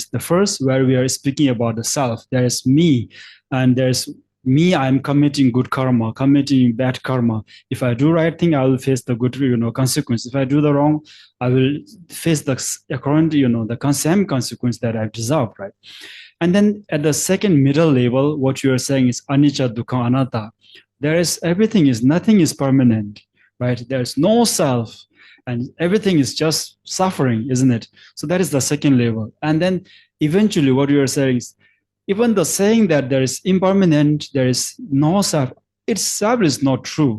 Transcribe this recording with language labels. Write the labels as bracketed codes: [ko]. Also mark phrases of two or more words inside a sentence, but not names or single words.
[en] The first, where we are speaking about the self, there is me, and there's me, I'm committing good karma, committing bad karma. If I do right thing, I will face the good, consequence. If I do the wrong, I will face the same consequence that I've deserved, right? And then at the second middle level, what you are saying is [pi] anicca, dukkha, anatta. [en] Nothing is permanent, right? There's no self, and everything is just suffering, isn't it? So that is the second level. And then eventually what you are saying is, even the saying that there is impermanent, there is no self, itself is not true.